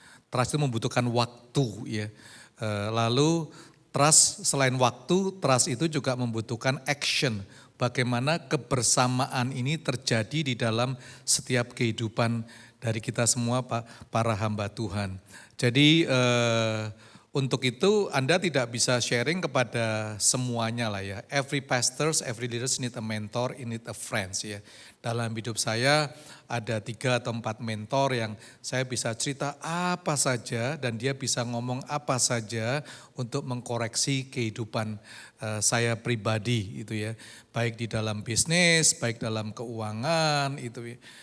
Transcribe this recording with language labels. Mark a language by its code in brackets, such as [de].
[id] Trust itu membutuhkan waktu ya. Lalu trust selain waktu, trust itu juga membutuhkan action. Bagaimana kebersamaan ini terjadi di dalam setiap kehidupan dari kita semua para hamba Tuhan. Jadi untuk itu Anda tidak bisa sharing kepada semuanya lah ya. [en] Every pastors, every leaders need a mentor, need a friends ya. [id] Dalam hidup saya ada 3 atau 4 mentor yang saya bisa cerita apa saja dan dia bisa ngomong apa saja untuk mengkoreksi kehidupan saya pribadi itu ya. Baik di dalam bisnis, baik dalam keuangan itu ya.